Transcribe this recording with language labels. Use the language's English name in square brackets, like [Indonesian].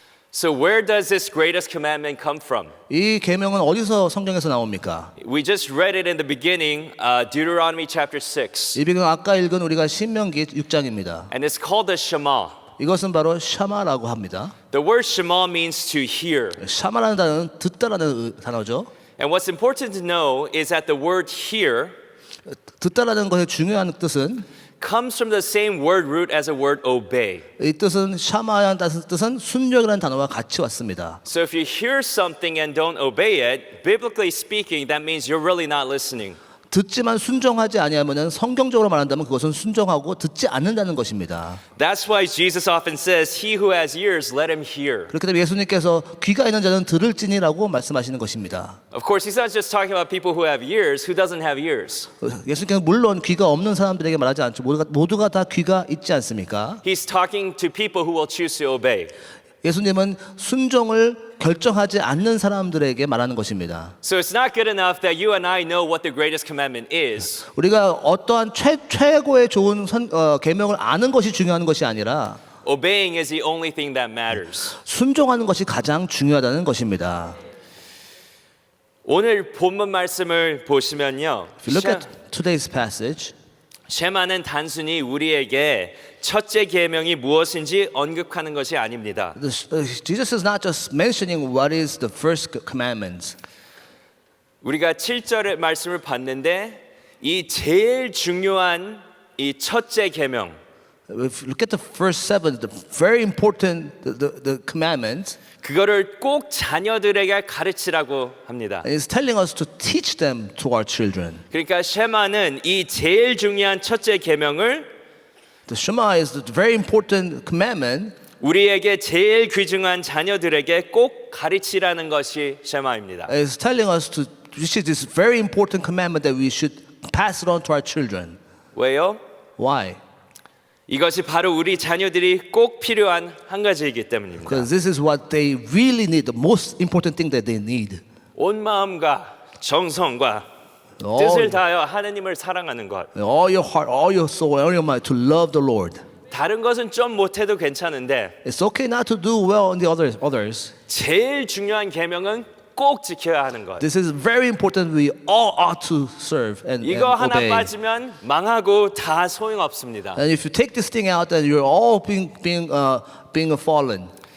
[English] So where does this greatest commandment come from? [Korean] 이 계명은 어디서 성경에서 나옵니까? [English] We just read it in the beginning, Deuteronomy chapter 6. [Korean] 이 배경 아까 읽은 우리가 신명기 6장입니다. [English] And it's called the Shema. [Korean] 이것은 바로 샤마라고 합니다. [English] The word Shema means to hear. [Korean] 샤마라는 단어는 듣다라는 단어죠. [English] And what's important to know is that the word hear [Korean] 듣다라는 것의 중요한 뜻은 [English] comes from the same word root as the word obey. [Korean] 이 뜻은 샤마라는 뜻은 순종이라는 단어와 같이 왔습니다. [English] So if you hear something and don't obey it, biblically speaking, that means you're really not listening. [Korean] 듣지만 순종하지 아니하면은 성경적으로 말한다면 그것은 순종하고 듣지 않는다는 것입니다. [English] That's why Jesus often says, he who has ears, let him hear. [Korean] 그렇기 때문에 예수님께서 귀가 있는 자는 들을지니라고 말씀하시는 것입니다. [English] Of course, he's not just talking about people who have ears, who doesn't have ears. [Korean] 예수님께서 물론 귀가 없는 사람들에게 말하지 않죠. 모두가 다 귀가 있지 않습니까? [English] He's talking to people who will choose to obey. [Korean] 예수님은 순종을 결정하지 않는 사람들에게 말하는 것입니다. [English] So it's not good enough that you and I know what the greatest commandment is. [Korean] 우리가 어떠한 최고의 좋은 계명을 아는 것이 중요한 것이 아니라 [English] Obeying is the only thing that matters. [Korean] 순종하는 것이 가장 중요하다는 것입니다. 오늘 본문 말씀을 보시면요. [English] If you look at today's passage, [Korean] 쉐마는 단순히 우리에게 첫째 계명이 무엇인지 언급하는 것이 아닙니다. [English] Jesus is not just mentioning what is the first commandment. [Korean] 우리가 7절의 말씀을 봤는데 이 제일 중요한 이 첫째 계명, [English] If you look at the first 7, the very important the commandments, [Korean] 그거를 꼭 자녀들에게 가르치라고 합니다. [English] and it's telling us to teach them to our children. [Korean] 그러니까 쉐마는 이 제일 중요한 첫째 계명을 [English] The Shema is the very important commandment. [Korean] 우리에게 제일 귀중한 자녀들에게 꼭 가르치라는 것이 쉐마입니다. [English] It's telling us to teach this very important commandment that we should pass it on to our children. [Korean] 왜요? [English] Why? [Korean] 이것이 바로 우리 자녀들이 꼭 필요한 한 가지이기 때문입니다. [English] Because this is what they really need, the most important thing that they need. [Korean] 온 마음과 정성과 뜻을 다하여 하나님을 사랑하는 것. [English] All your heart, all your soul, all your mind to love the Lord. [Korean] 다른 것은 좀 못해도 괜찮은데 [English] It's okay not to do well in the others. [Korean] 제일 중요한 계명은 꼭 지켜야 하는 것. [English] This is very important. We all ought to serve and [Korean] 이거 하나 [English] obey. [Korean] 빠지면 망하고 다 소용없습니다. [English] And if you take this thing out, then you're all being fallen.